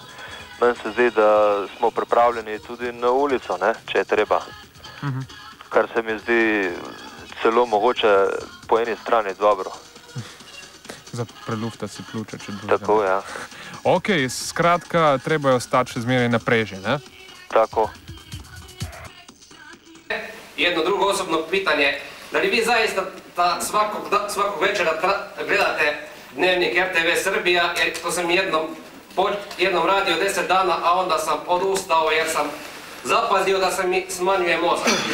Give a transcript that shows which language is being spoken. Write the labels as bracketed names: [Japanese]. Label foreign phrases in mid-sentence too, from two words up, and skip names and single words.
[Slovenian] Meni se zdi, da smo pripravljeni tudi na ulico, ne, če je treba. Kar se mi zdi celo mogoče po eni strani dobro. Za prelufta si pljuča, če drugega. Tako, ja. Ok, skratka, treba je ostati še zmeraj na preži, ne? Tako. [Serbian] Jedno drugo osobno pitanje. Da li vi zaista svakog večera gledate Dnevnik RTV Srbija, jer to sam jednom radio 10 dana, a onda sam odustao jer sam zapazio da se mi smanjuje mozak.